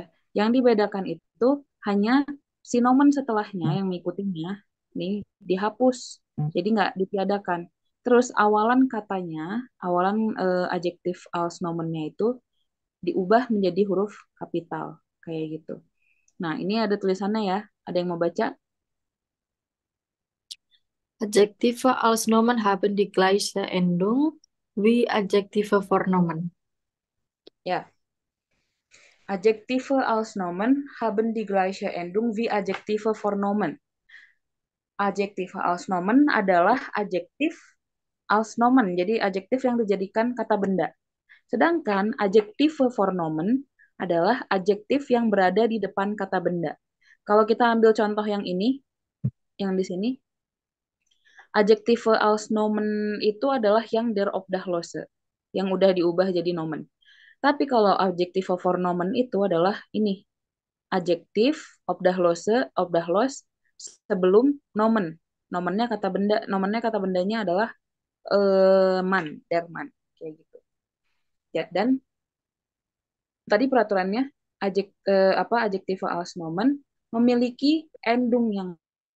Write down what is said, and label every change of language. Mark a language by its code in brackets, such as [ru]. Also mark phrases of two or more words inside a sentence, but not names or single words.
[id] Yang dibedakan itu hanya si nomen setelahnya yang mengikutinya nih dihapus. Jadi nggak ditiadakan. Terus awalan katanya, awalan [de] adjektif als nomennya [id] itu diubah menjadi huruf kapital kayak gitu. Nah, ini ada tulisannya ya. Ada yang mau baca? [de] Adjektive als Nomen haben die gleiche Endung wie Adjektive für Nomen. [id] Ya. [de] Adjektive als Nomen haben die gleiche Endung wie Adjektive for Nomen. Adjektive als Nomen [id] adalah [de] adjektif als Nomen, [id] jadi adjektif yang dijadikan kata benda. Sedangkan [de] adjektive for Nomen [id] adalah adjektif yang berada di depan kata benda. Kalau kita ambil contoh yang ini, yang di sini, [de] adjektive als Nomen [id] itu adalah yang [de] der Obdachlose, [id] yang udah diubah jadi nomen. Tapi kalau [de] adjektive for Nomen [id] itu adalah ini, adjektif Obdachlose, Obdachlos sebelum nomen. Nomennya kata bendanya adalah man, [de] der man, [id] kayak gitu. Ya, dan tadi peraturannya apa [de] adjektif als nomen [id] memiliki endung yang